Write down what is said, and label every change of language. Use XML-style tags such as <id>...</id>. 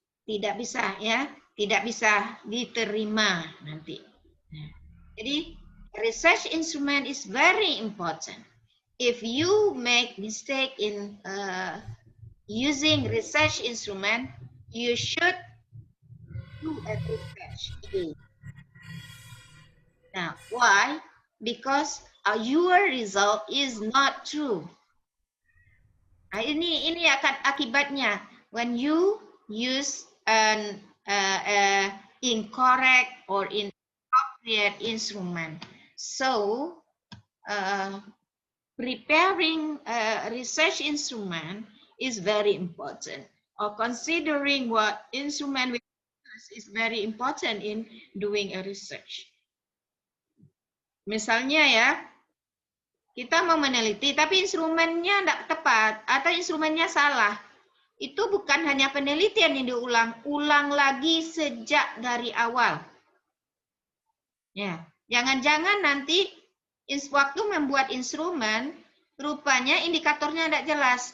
<id>Tidak bisa tidak bisa diterima nanti. Jadi</id> <en>research instrument is very important. If you make mistake in using research instrument, you should do a research again. Now, why? Because your result is not true.</en> <id>Nah, ini akan akibatnya</id> <en>when you use an incorrect or inappropriate instrument. So, preparing a research instrument is very important, or considering what instrument we use is very important in doing a research.</en> <id>Misalnya kita mau meneliti tapi instrumennya tidak tepat atau instrumennya salah. Itu bukan hanya penelitian yang diulang lagi sejak dari awal. Jangan-jangan nanti waktu membuat instrumen, rupanya indikatornya tidak jelas.</id>